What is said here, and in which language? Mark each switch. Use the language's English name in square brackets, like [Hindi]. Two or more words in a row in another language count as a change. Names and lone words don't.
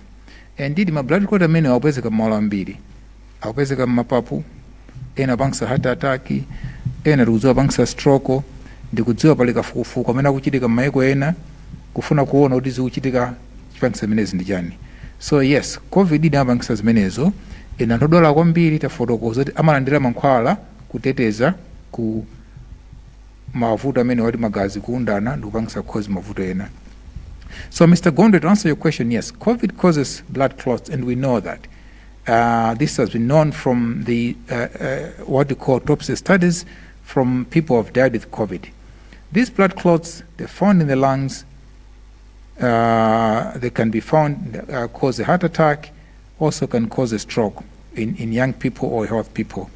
[Nyanja] Indeed ma blood clot amenewa akupezeka m'malo ambiri. Akupezeka m'mapapu, ena apangisa [English] heart attack, [Nyanja] ena tikudziwa apangisa stroke, ndikudziwa pali kafukufuku amene akuchitika m'mayiko ena kufuna kuona kuti zikuchitika chipangisa zimenezi ndi chani. So yes, COVID inapangisa zimenezo, ena anthu odwala kwambiri tafotokoza kuti amalandira mankhwala kuteteza ku mavuto amene wati magazi kuundana ndikupangisa cause mavuto ena. [English] So Mr. Gondwe, to answer your question, yes, COVID causes blood clots, and we know that. This has been known from the what we call autopsy studies from people who have died with COVID. These blood clots, they're found in the lungs. They can be found cause a heart attack, also can cause a stroke in young people or healthy people.